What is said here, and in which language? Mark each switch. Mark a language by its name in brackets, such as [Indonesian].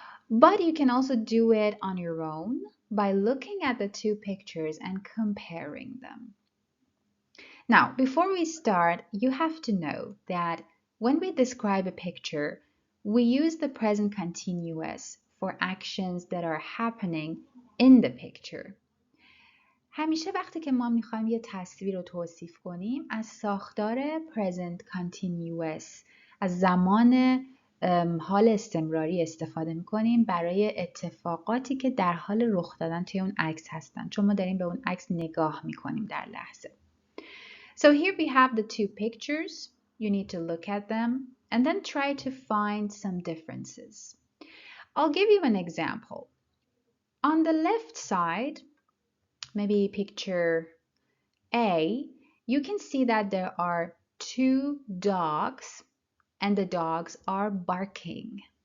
[English] But you can also do it on your own by looking at the two pictures and comparing them. Now, before we start, you have to know that when we describe a picture, we use the present continuous for actions that are happening in the picture. [Persian] همیشه وقتی که ما میخوایم یه تصویر رو توصیف کنیم از ساختار present continuous، از زمان حال استمراری استفاده میکنیم برای اتفاقاتی که در حال رخ دادن توی اون عکس هستن، چون ما داریم به اون عکس نگاه میکنیم در لحظه. [English] So here we have the two pictures. You need to look at them and then try to find some differences. I'll give you an example. On the left side, maybe picture A, you can see that there are two dogs and the dogs are barking.